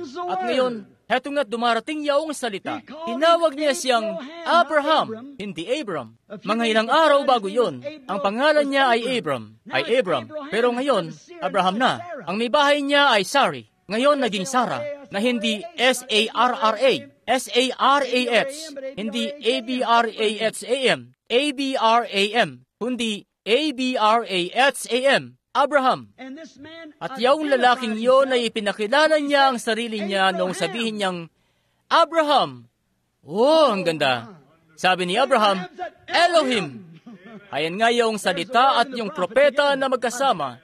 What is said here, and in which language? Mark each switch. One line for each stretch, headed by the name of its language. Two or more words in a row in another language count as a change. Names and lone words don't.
Filipino: At ngayon, heto nga't dumarating yaong salita. Tinawag niya siyang Abraham, hindi Abram. Mga ilang araw bago yon, ang pangalan niya ay Abram. Pero ngayon, Abraham na. Ang may bahay niya ay Sari. Ngayon naging Sarah, na hindi S-A-R-R-A. S-A-R-A-H. Hindi A-B-R-A-H-A-M. A-B-R-A-M. Kundi A-B-R-A-H-A-M. Abraham. At yung lalaking yon ay ipinakilala niya ang sarili niya noong sabihin niyang, "Abraham." Oh, ang ganda. Sabi ni Abraham, "Elohim." Ayan nga yung salita at yung propeta na magkasama.